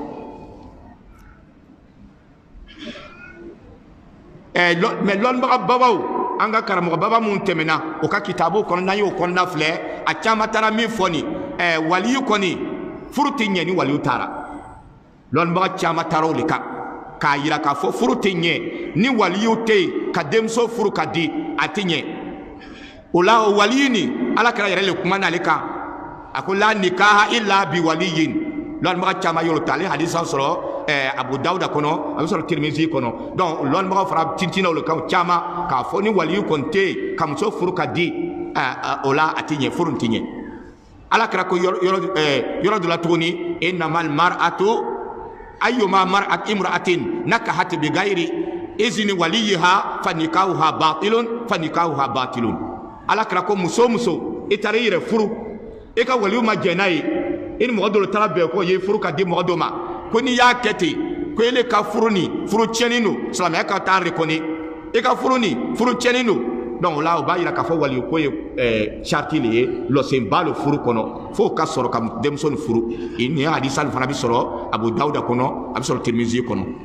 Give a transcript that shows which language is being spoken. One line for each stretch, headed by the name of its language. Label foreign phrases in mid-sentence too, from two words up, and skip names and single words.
Bambara: mais lɔnnibaga babaw an ka karamɔgɔ baba minnu tɛmɛna o ka kitabu kɔnɔ n'an y'o kɔnɔna filɛ a caman taara min fɔ nin waliyu kɔni furu tɛ ɲɛ ni waliyu taara lɔnnibaga caman taara o de kan k'a yira k'a fɔ furu tɛ ɲɛ ni waliyu tɛ yen ka denmuso furu ka di a tɛ ɲɛ o la o waliyu nin ala kɛra yɛrɛ le kuma n'ale kan a ko
Arabic: لا نكاح إلا بولي
Bambara: lɔnnibaga caman y'o ta ale hadisa sɔrɔ abu dawuda kɔnɔ a bɛ sɔrɔ tirimizi kɔnɔ donc lɔnnibaga fara tintina o le kan caman k'a fɔ ni waliyu kɔni tɛ yen ka muso furu ka di o la a tɛ ɲɛ furu tɛ ɲɛ ala kɛra ko yɔrɔ dɔ la tuguni
Arabic: إنما المرأة أيما امرأة امرأة نكحت بغير إذن وليها فنكاحها باطل
Bambara: ala kira ko muso itari yɛrɛ furu e ka waliyu ma jɛna ye i ni mɔgɔ dɔ taara bɛn ko ye furu ka di mɔgɔ dɔ ma ko n'i y'a kɛ ten ko ele ka furu ni furu tiɲɛni don silamɛya ka taa reconnais e ka furu ni furu tiɲɛni don donc la o b'a yira k'a fɔ waliyu ko ye charti le ye lɔsenba lo furu kɔnɔ fo ka sɔrɔ ka denmuso ni furu ni hadisa fana bɛ sɔrɔ abu dawuda kɔnɔ a bɛ sɔrɔ tirimizi kɔnɔ